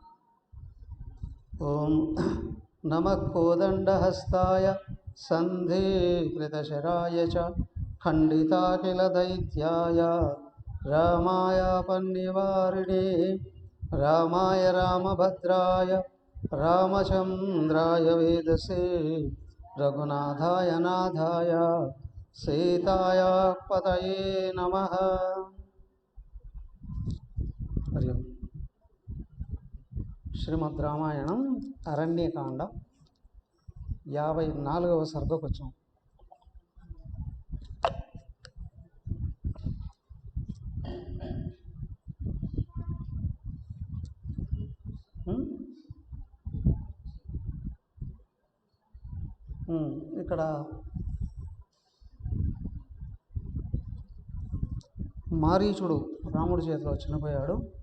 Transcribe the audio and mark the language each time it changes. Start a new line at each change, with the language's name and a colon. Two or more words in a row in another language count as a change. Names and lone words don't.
Sanskrit: ओम नमः कोदण्डहस्ताय सन्धिकृतशराय च खण्डिताखिलदैत्याय रामाय पन्निवारिणे रामाय रामभद्राय रामचन्द्राय वेदसे रघुनाथाय नाथाय सीताय पतये नमः। हरि ओम।
Telugu: శ్రీమద్ రామాయణం అరణ్యకాండ 54వ సర్గకు వచ్చాం. ఇక్కడ మారీచుడు రాముడి చేతిలో చనిపోయాడు.